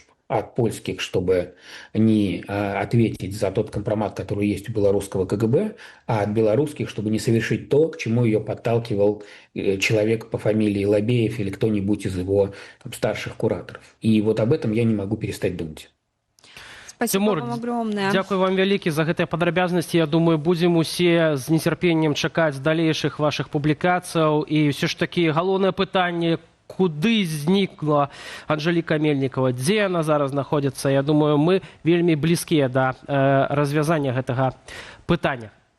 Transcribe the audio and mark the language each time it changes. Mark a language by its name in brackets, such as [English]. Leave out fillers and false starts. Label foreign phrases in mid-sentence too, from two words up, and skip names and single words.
[Russian] От польских, чтобы не ответить за тот компромат, который есть у белорусского КГБ, а от белорусских, чтобы не совершить то, к чему ее подталкивал человек по фамилии Лобеев или кто-нибудь из его старших кураторов. И вот об этом я не могу перестать думать. Спасибо вам огромное. [Belarusian] Дякую вам вялікі за гэтыя падрабязнасці. Я думаю, будзем усе з нецярпеннем чакаць далейшых вашых публікацыяў. І ўсё ж такі галоўнае пытанне, куды знікла Анжеліка Мельнікова, дзе яна зараз знаходзіцца. Я думаю, мы вельмі блізкія да развязання гэтага пытання.